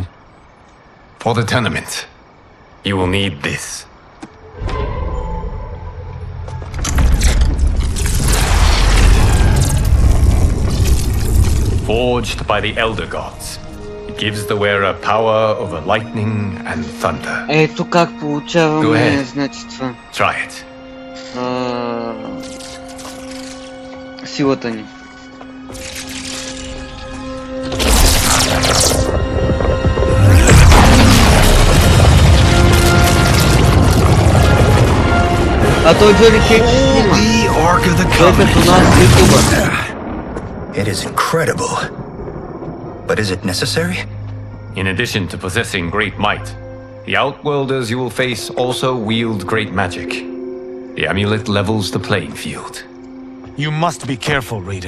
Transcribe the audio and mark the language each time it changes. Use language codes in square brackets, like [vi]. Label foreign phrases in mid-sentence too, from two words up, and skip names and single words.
[en] For the tournament, you will need this. Forged by the Elder Gods, it gives the wearer power over lightning and thunder. [bg] Ето как получаваме, значи това. [en] Try it. [bg] Силата ни. А той Джони Кейдж снима. Той като нас ютубър. [en] It is incredible. But is it necessary? In addition to possessing great might, the Outworlders you will face also wield great magic. The amulet levels the playing field. You must be careful, Raiden.